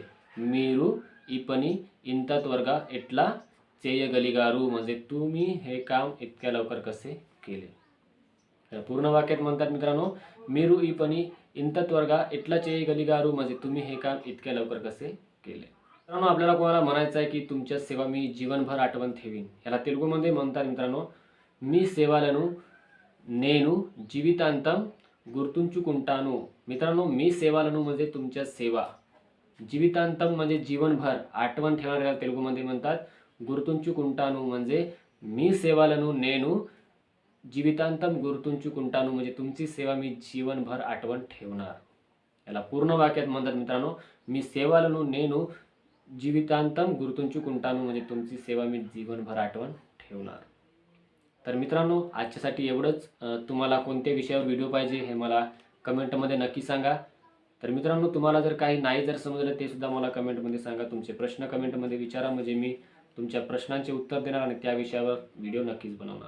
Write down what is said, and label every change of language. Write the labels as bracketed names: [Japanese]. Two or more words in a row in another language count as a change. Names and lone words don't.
[Telugu] మీరు ఈ పని ఇంత త్వరగా ఎట్లా చేయగలిగారు [Marathi] म्हणजे तुम्ही हे काम इतक्या लवकर कसे केले. पूर्ण वाक्यात म्हणतात मित्रांनो [Telugu] మీరు ఈ పని ఇంత త్వరగా ఎట్లా చేయగలిగారు [Marathi] म्हणजे तुम्ही हे काम इतक्या लवकर कसे केले. मित्रांनो आपल्याला कोणाला म्हणायचं आहे की तुमच्या सेवा मी जीवनभर आठवण ठेवीन. याला तेलुगूमध्ये म्हणतात मित्रांनो [Telugu] मी సేవలను నేను జీవితాంతం గుర్తుంచుకుంటాను. [Marathi] मित्रांनो [Telugu] మీ సేవలను [Marathi] म्हणजे तुमच्या सेवा, जीवितांतम म्हणजे जीवनभर, आठवण ठेवणाऱ्याला तेलुगूमध्ये म्हणतात గుర్తుంచుకుంటాను म्हणजे [Telugu] మీ సేవలను నేను జీవితాంతం గుర్తుంచుకుంటాను [Marathi] म्हणजे तुमची सेवा मी जीवनभर आठवण ठेवणार. याला पूर्ण वाक्यात म्हणतात मित्रांनो [Telugu] మీ సేవలను నేను జీవితాంతం గుర్తుంచుకుంటాను [Marathi] म्हणजे तुमची सेवा मी जीवनभर आठवण ठेवणार. तर मित्रांनो आजच्यासाठी एवढंच. तुम्हाला कोणत्या विषयावर व्हिडिओ पाहिजे हे मला कमेंटमध्ये नक्की सांगा. तर मित्रांनो तुम्हाला जर काही नाही जर समजलं ते सुद्धा मला कमेंटमध्ये सांगा. तुमचे प्रश्न कमेंटमध्ये विचारा म्हणजे मी तुमच्या प्रश्नांचे उत्तर देणार आणि त्या विषयावर व्हिडिओ नक्कीच बनवणार.